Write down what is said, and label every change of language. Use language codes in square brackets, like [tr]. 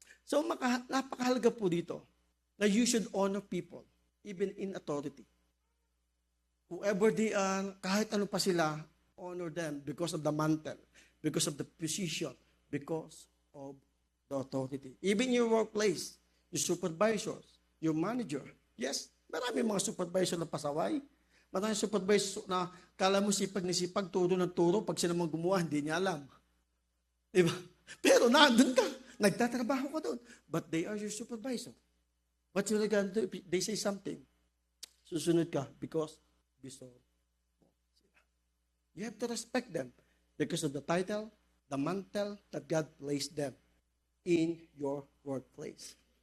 [en] So, [tl] napakahalaga po dito na [en] you should honor people, even in authority. Whoever they are, [tl] kahit ano pa sila, [en] honor them because of the mantle, because of the position, because of the authority. Even your workplace, your supervisors, your manager. [tl] Yes, marami mga supervisor na pasaway. Marami supervisor na kala mo sipag na sipag, turo ng turo, pag sila mga gumawa, hindi niya alam. Diba? Pero nandun ka, nagtatrabaho ka doon. [en] But they are your supervisor. What you gonna do? If they say something, [tl] susunod ka [en] because [tl] besor mo sila. [en] You have to respect them because of the title, the mantle that God placed them in your workplace.